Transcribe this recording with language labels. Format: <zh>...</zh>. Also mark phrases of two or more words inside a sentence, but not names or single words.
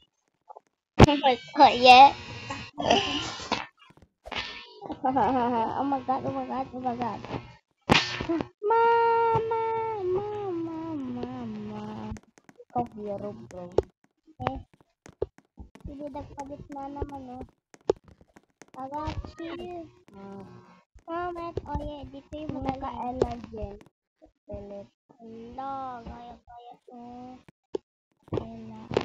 <en>Oh yeah. Oh my God, oh my God, oh my God. Mama, mama, mama.</en> <tl>Ikaw hero, bro. Eh, hindi nagpalit na naman, oh.</tl> <en>I got you. Moment, oh yeah,</en> <tl>dito yung mga ka-energy. Pilit. Hala, kaya-kaya to. Kaya.</tl>